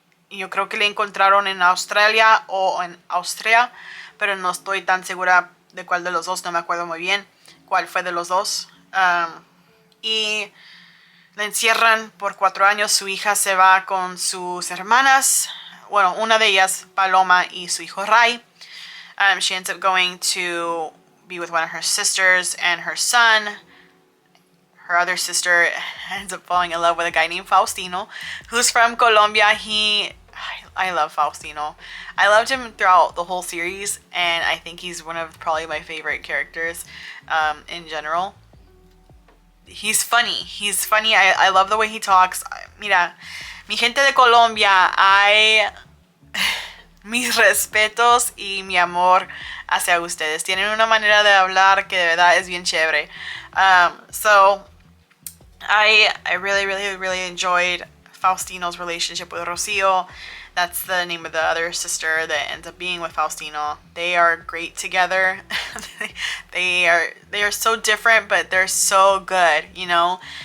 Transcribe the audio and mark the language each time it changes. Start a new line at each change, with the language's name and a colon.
Spanish: Yo creo que le encontraron en Australia o en Austria, pero no estoy tan segura de cuál de los dos, no me acuerdo muy bien cuál fue de los dos. Y la encierran por 4 años. Su hija se va con sus hermanas. Bueno, una de ellas, Paloma, y su hijo Ray.
English: She ends up going to be with one of her sisters and her son. Her other sister ends up falling in love with a guy named Faustino, who's from Colombia. I love Faustino. I loved him throughout the whole series, and I think he's one of probably my favorite characters in general. He's funny. I love the way he talks.
Spanish: Mira, mi gente de Colombia, mis respetos y mi amor hacia ustedes. Tienen una manera de hablar que de verdad es bien chévere.
English: So I really enjoyed Faustino's relationship with Rocio. That's the name of the other sister that ends up being with Faustino. They are great together. they are so different, but they're so good, you know.